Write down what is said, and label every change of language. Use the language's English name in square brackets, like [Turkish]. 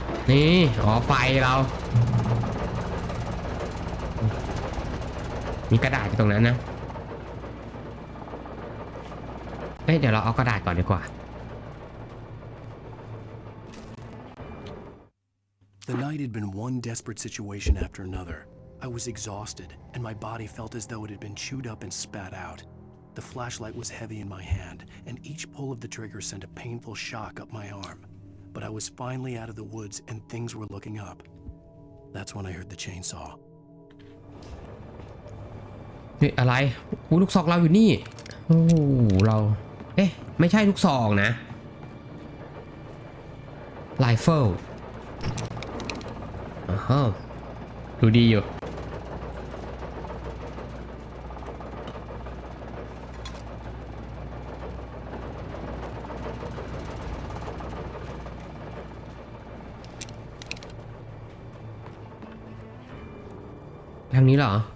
[Thai] นี่ไฟเรามีกระดาษอยู่ตรงนั้นนะเดี๋ยวเราเอากระดาษก่อนดีกว่า [English] The night had been one desperate situation after another. I was exhausted, and my body felt as though it had been chewed up and spat out. The flashlight was heavy in my hand, and each pull of the trigger sent a painful shock up my arm. But I was finally out of the woods and things were looking up. That's when I heard the chainsaw. [Thai] นี่อะไรลูกซองเราอยู่นี่โอ้เราไม่ใช่ลูกซองนะไรเฟิลดูดีอยู่ทางนี้เหรอ